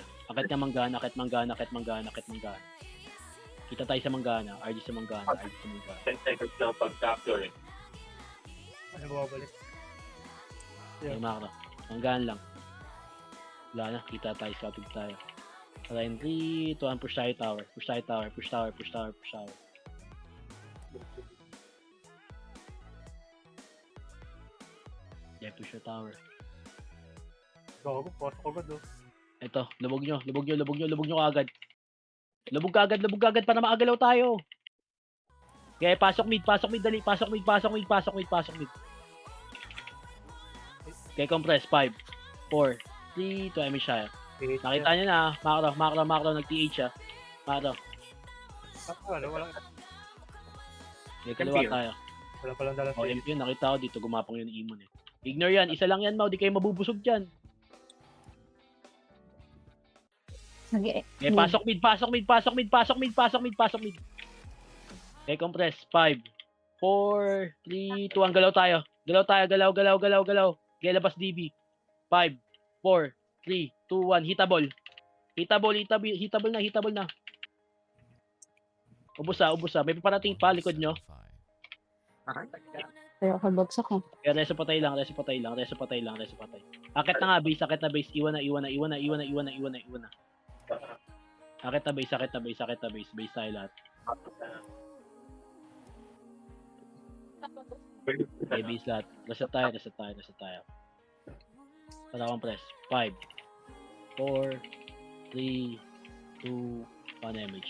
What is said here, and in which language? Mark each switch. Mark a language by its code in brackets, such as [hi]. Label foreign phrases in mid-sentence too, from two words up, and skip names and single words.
[tl] Akit nga manggana. Kita tayo sa manggana. RG sa manggana. 10 seconds lang pag-capture eh. Ano babalik? Okay, makro. Manggana lang. Wala na. Kita tayo. Scouting tayo. Line 3, 2, 1. Push tayo tower. [en] Yeah, push your tower. [tl] Gago, pasok agad oh. Ito, lubog nyo agad. Lubog agad para maagalaw tayo. Okay, pasok mid, dali. Pasok mid. [en] Okay, compress. 5, 4, 3, 2, I mean siya. [tl] Nakita nyo na, macro, nag-TH siya. Macro. Walang, Okay, kaliwa MP yun. tayo. wala palang dalang O, save. MP yun. Nakita ko dito. Gumapang yun Imon eh. Ignore yan. Isa lang yan, Mau. Di kayo mabubusog dyan. Sige. Okay, pasok mid, pasok mid, pasok mid, pasok mid, pasok mid, pasok mid. [en] Okay, compress. [tl] 5, 4, 3, 2, 1. Galaw tayo. Galaw tayo. Galaw, galaw, galaw, galaw. Okay, labas DB. 5, 4, 3, 2, 1. Hitabol. Hitabol, hitabol, hitabol na, hitabol na. Ubus ah, ubus ah. May parating pa, likod nyo. Pero kabagsak ko. Kaya reso patay lang, reso patay lang, reso patay lang, reso patay. Akit na nga, base, akit na base. Iwan na, iwan na, iwan na, iwan na, iwan na, iwan na, iwan na. Akit na base, akit na base, akit na base. Base tayo lahat. Okay, base lahat. Reset tayo, reset tayo, reset tayo. Patakang press. 5, 4, 3, 2, 1 damage.